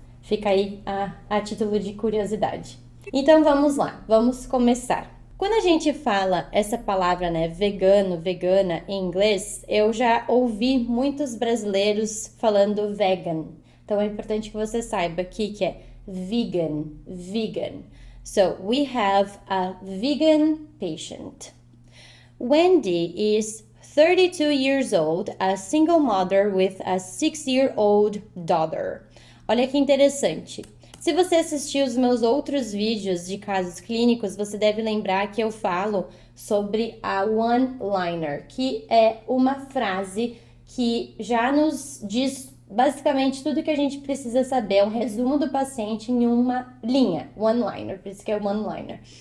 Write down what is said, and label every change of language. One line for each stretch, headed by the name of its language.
Portuguese: Fica aí a título de curiosidade. Então vamos lá, vamos começar. Quando a gente fala essa palavra, né, vegano, vegana em inglês, eu já ouvi muitos brasileiros falando vegan. Então é importante que você saiba aqui que é vegan, vegan.
English: So we have a vegan patient. Wendy is 32 years old, a single mother with a 6-year-old daughter.
Portuguese: Olha que interessante. Se você assistiu os meus outros vídeos de casos clínicos, você deve lembrar que eu falo sobre a one-liner, que é uma frase que já nos diz basicamente tudo que a gente precisa saber, é um resumo do paciente em uma linha, one-liner, por isso que é one-liner.